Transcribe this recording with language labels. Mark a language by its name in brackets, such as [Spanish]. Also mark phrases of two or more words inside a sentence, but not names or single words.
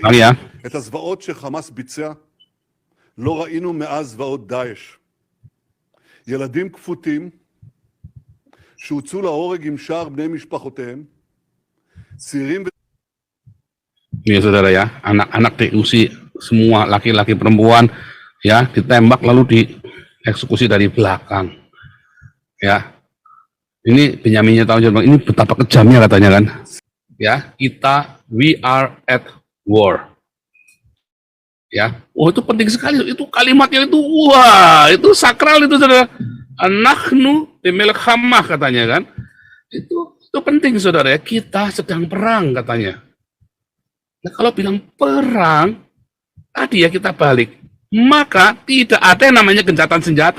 [Indonesian] ya. [Hebrew] את הזוועות שחמאס ביצע לא ראינו מאז זוועות דאעש. ילדים כפותים שהוצאו להורג עם שאר בני משפחותיהם, צעירים [Indonesian] Ini saudara ya, anak-anak diusir semua, laki-laki perempuan ya, ditembak lalu dieksekusi dari belakang. Ya. Ini Benyamin Netanyahu, ini betapa kejamnya katanya kan. Ya, [English] we are at war. [Indonesian] Ya. Oh, itu penting sekali, itu kalimatnya itu wah, itu sakral itu saudara. [Hebrew] אנחנו במלחמה [Indonesian] katanya kan. Itu penting saudara ya, kita sedang perang katanya. Nah, kalau bilang perang, tadi ya kita balik, maka tidak ada yang namanya gencatan senjata.